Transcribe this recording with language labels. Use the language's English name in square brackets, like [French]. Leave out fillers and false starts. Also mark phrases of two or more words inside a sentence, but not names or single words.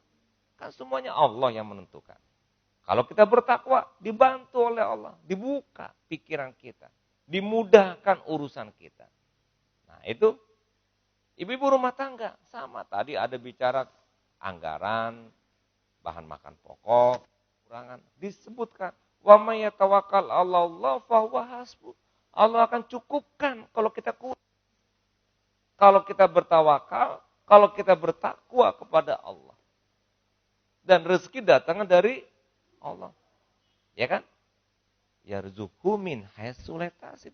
[Indonesian] Kan semuanya Allah yang menentukan. Kalau kita bertakwa, dibantu oleh Allah, dibuka pikiran kita, dimudahkan urusan kita. Nah itu, ibu-ibu rumah tangga, sama. Tadi ada bicara anggaran, bahan makan pokok, kurangan, disebutkan. [Arabic] ومن يتوكل على الله فهو حسبه. [Indonesian] Allah akan cukupkan kalau kita kuat. Kalau kita bertawakal, kalau kita bertakwa kepada Allah. Dan rezeki datangnya dari Allah. Ya kan? [Arabic] ويرزقه من حيث لا يحتسب.